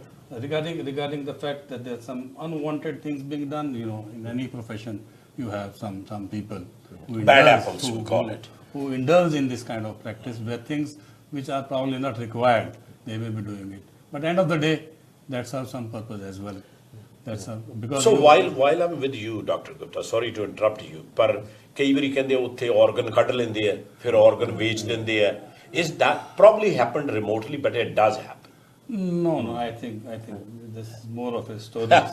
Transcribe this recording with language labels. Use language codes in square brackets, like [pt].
[en] Regarding the fact that there are some unwanted things being done, in any profession, you have some people who Bad apples, we call it. Who indulge in this kind of practice where things which are probably not required, they may be doing it. But end of the day, that serves some purpose as well. Because so while I'm with you, Dr. [pa] Gupta, [en] sorry to interrupt you, [pa] ਪਰ ਕਈ ਵਾਰੀ ਕਹਿੰਦੇ ਉੱਥੇ organ ਕੱਢ ਲੈਂਦੇ ਆ, ਫਿਰ organ ਵੇਚ ਦਿੰਦੇ ਆ. [en] Is that probably happened remotely, but it does happen? No, I think this is more of a story.